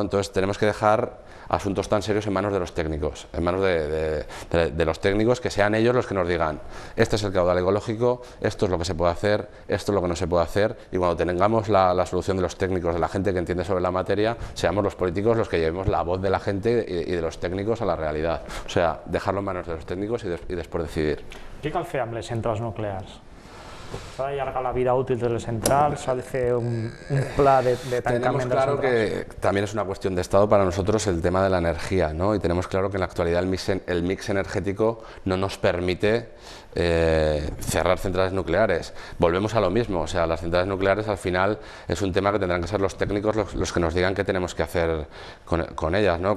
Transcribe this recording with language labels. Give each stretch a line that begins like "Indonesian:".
Spanish: Entonces tenemos que dejar asuntos tan serios en manos de los técnicos, en manos de los técnicos, que sean ellos los que nos digan: este es el caudal ecológico, esto es lo que se puede hacer, esto es lo que no se puede hacer, y cuando tengamos la solución de los técnicos, de la gente que entiende sobre la materia, seamos los políticos los que llevemos la voz de la gente y de los técnicos a la realidad. O sea, dejarlo en manos de los técnicos y después decidir.
Catalan: Què cal fer amb les centrals nuclears? ¿S'ha d'allargar la vida útil de les centrals? ¿S'ha de hacer un pla de tancament de les
Spanish: centrals? Tenemos claro que también es una cuestión de Estado para nosotros el tema de la energía, ¿no? Y tenemos claro que en la actualidad el mix energético no nos permite cerrar centrales nucleares. Volvemos a lo mismo, o sea, las centrales nucleares al final es un tema que tendrán que ser los técnicos los que nos digan qué tenemos que hacer con ellas, ¿no?